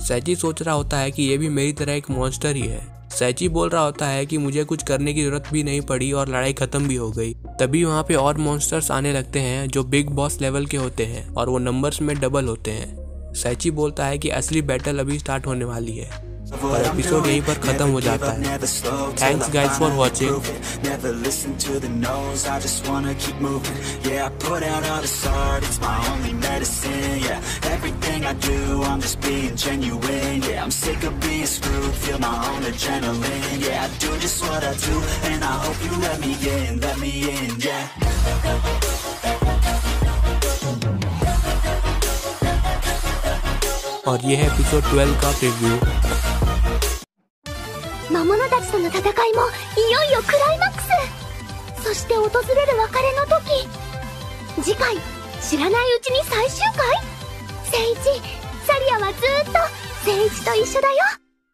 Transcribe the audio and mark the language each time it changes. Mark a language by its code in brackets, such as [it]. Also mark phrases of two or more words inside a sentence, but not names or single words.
[hi] सैची सोच रहा होता है कि ये भी मेरी तरह एक मॉन्स्टर ही है। सैची बोल रहा होता है कि मुझे कुछ करने की जरूरत भी नहीं पड़ी और लड़ाई खत्म भी हो गई। तभी वहाँ पे और मॉन्स्टर्स आने लगते हैं जो [en] big boss level [hi] के होते हैं और वो नंबर्स में डबल होते हैं। सैची बोलता है कि असली बैटल अभी स्टार्ट होने वाली है और एपिसोड यहीं पर खत्म हो जाता है। [en] thanks guys for watching. Never listen to the no's, I just wanna keep moving. Yeah, I put out all this art, it's my only medicine. Yeah, everything I do, I'm just being genuine. Yeah, I'm sick of being screwed, feel my own adrenaline. Yeah, I do just what I do, and I hope you let me in, yeah. [hi] और ये है एपिसोड 12 का प्रीव्यू। [ja] 魔物たちとの戦いもいよいよクライマックス。そして訪れる別れの時。次回知らないうちに最終回。聖一、サリアはずーっと聖一と一緒だよ。